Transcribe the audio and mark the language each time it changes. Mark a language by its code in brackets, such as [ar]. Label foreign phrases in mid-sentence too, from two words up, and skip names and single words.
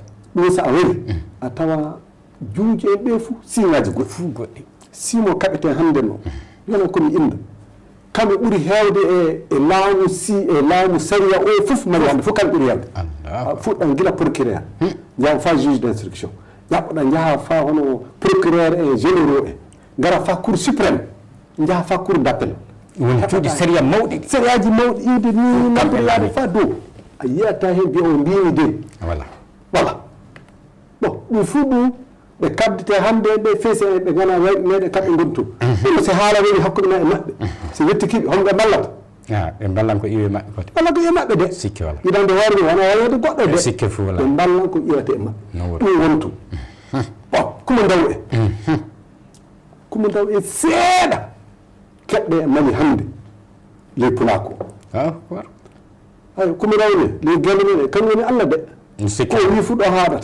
[ff] ɗum so a wari a tawa juuji en ɓe fuu siŋaji goɗɗi fuu goɗɗi simo kaɓeten hannde no yona komi inda kamɓe ɓuri heewde e laamu e laamu saria o fof mari hannde fof kamɓe ɓuri heewde fuɗɗan gila procureur jaha fa [fr] juge d' instruction [ff] ƴaɓɓoɗa jaha fa hono procureur e généraux e gara fa [fr] cour suprême [ff] jaha fa [fr] cour d' appel [ff] woni cuuɗi saria mawɗi sariyaji mawɗi iwde ni nampirlaade fa dow a yiyata heen mbiya o mbimi de [fr] voilà bon [ff] ɗum fuu ɗum ɓe kabdete hannde ɓe feese ɓe gona meɗe kamɓe goni toon ɗum so haala woni hakkude ma e maɓɓe so wettikiɓe homɓe ballata ɓe ballan ko iwe maɓɓe kote ballan ko iwe maɓɓe de sikke wala yiɗande warni wona wayode goɗɗo de sikke fo wala ɓe ballan ko ƴewate e maɓɓe ɗum woni toon bon kumo ndaw e kumo ndaw e seeɗa keɓɗe e Mali hannde ley pulako ay kumo ndaw ne ley gelle men kañum woni Allah de ko wi fu ɗo haaɗata